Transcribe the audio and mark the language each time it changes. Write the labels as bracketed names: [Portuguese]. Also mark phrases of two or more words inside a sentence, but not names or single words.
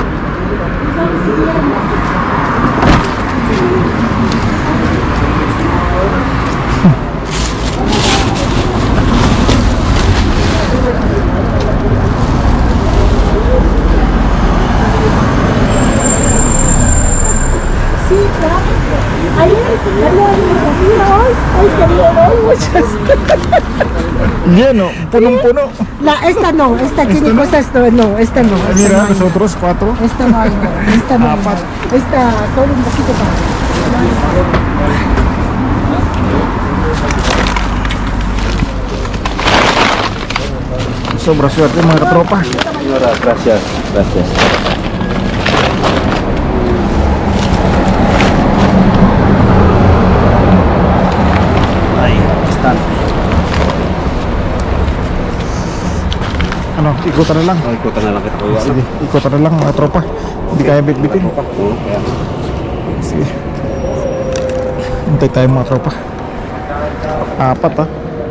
[Spanish] Tú sabes si viernes. Sí, claro. Ayer, mira hoy. Ay, qué bien, hoy, muchas. Lleno, [Filipino] punong-puno. [Spanish] Esta no, esta tiene cosas, no, esta no. Esta Mira, no hay. nosotros 4. Esta no hay, no. Esta no hay. [Filipino] Apat. [Spanish] Esta solo un poquito para. Sobra suerte [Filipino] mga katropa. [Spanish] Señora, gracias. Ahí están. [Filipino] Ano, ikutan na lang. Ikutan na lang kita kuya. Sige, ikutan na lang mga tropa. Hindi kaya bitbitin. Oo, kaya. Sige. Hintay tayo mga tropa. 4 ah.